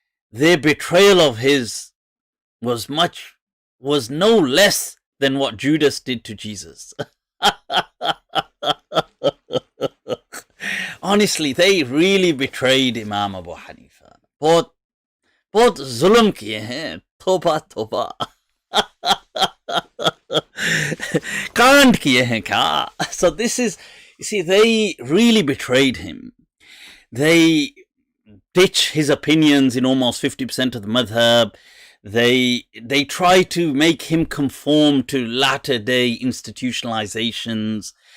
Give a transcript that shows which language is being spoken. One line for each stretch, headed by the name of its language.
English: Their betrayal of his was no less than what Judas did to Jesus. Honestly, they really betrayed Imam Abu Hanifa.
Hindi: बहुत जुल्म किए हैं, तोबा तोबा. Can't kiye hain kya?
English: So this is, you see, they really betrayed him. They ditch his opinions in almost 50% of the madhab. They try to make him conform to latter day institutionalizations.